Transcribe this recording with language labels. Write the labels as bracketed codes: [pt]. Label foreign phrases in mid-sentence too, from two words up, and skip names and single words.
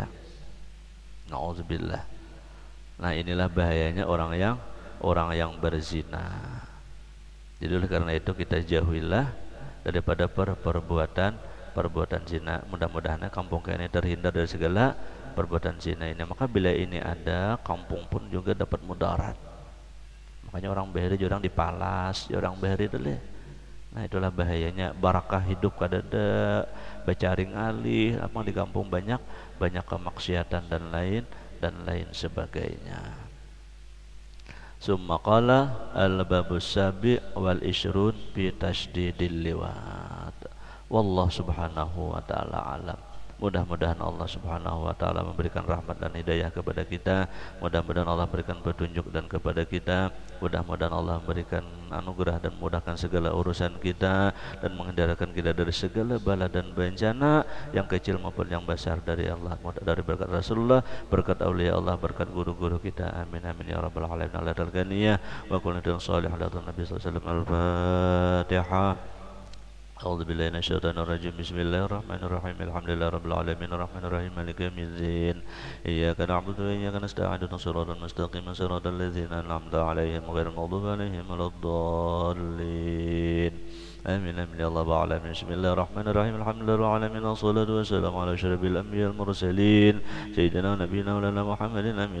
[id] Nauzubillah. Nah, inilah bahayanya orang yang berzina. Jadi oleh karena itu kita jauhilah daripada perbuatan zina. Mudah-mudahan kampung ini terhindar dari segala perbuatan zina ini. Maka bila ini ada, kampung pun juga dapat mudarat. Makanya orang bahari orang dipalas, orang bahari dulu. Nah itulah bahayanya, barakah hidup kadada, bacaring alih, apa di kampung banyak kemaksiatan dan lain sebagainya. [ar] ثم قال الباب السابع والعشرون في تشديد اللواط. والله سبحانه وتعالى أعلم. [id] Mudah-mudahan Allah [ar] سبحانه وتعالى [id] memberikan rahmat dan hidayah kepada kita. Mudah-mudahan Allah berikan petunjuk dan kepada kita. Mudah-mudahan Allah memberikan anugerah dan memudahkan segala urusan kita dan menghindarkan kita dari segala bala dan bencana yang kecil maupun yang besar dari Allah, dari berkat Rasulullah, berkat aulia Allah, berkat guru-guru kita. [ar] آمين آمين يا رب العالمين. الغنية وكل صالح على النبي صلى الله عليه وسلم. Al-Fatihah. أعوذ بالله من الشيطان الرجيم بسم الله الرحمن الرحيم الحمد لله رب العالمين الرحمن الرحيم مالك يوم الدين إياك نعبد وإياك نستعين اهدنا الصراط المستقيم صراط الذين أنعمت عليهم غير المغضوب عليهم ولا الضالين آمين آمين يا الله العالمين بسم الله الرحمن الرحيم الحمد لله رب العالمين والصلاة والسلام على أشرف الأنبياء المرسلين سيدنا ونبينا مولانا محمد آمين